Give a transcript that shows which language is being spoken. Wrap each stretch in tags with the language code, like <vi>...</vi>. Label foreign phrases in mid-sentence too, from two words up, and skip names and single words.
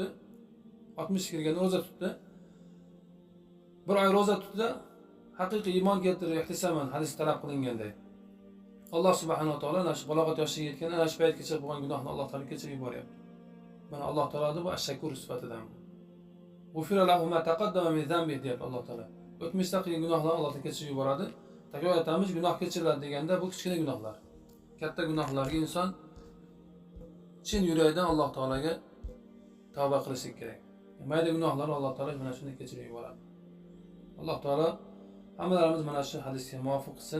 <uz>60 kirganda roza tutdi. Bir oy roza tutdi, haqiqiy iymon keltirib ihtisoban hadis talab qilinganday. Alloh</uz> <ar>سبحانه وتعالى</ar> <uz>ana shu balog'at yoshiga yetgan ana shu paytgacha bo'lgan gunohni Alloh taolo kechirib yuboryapti. Mana Alloh taolo bu ash-shakur sifatidan.</uz> <ar>غفر له ما تقدم من ذنبه</ar> <uz>deyapti Alloh taolo. O'tmishda qilgan gunohlarni Alloh taolo kechirib yuboradi. Takror aytamiz, gunoh kechiriladi deganda bu kichkina gunohlar. Katta gunohlarga inson chin yurakdan Alloh taolaga tavba qilishi kerak. Mayda gunohlarni Alloh taolo mana shunday kechirib yuboradi. Alloh taolo hammalarimiz mana shu hadisga muvofiq qilsin.</uz>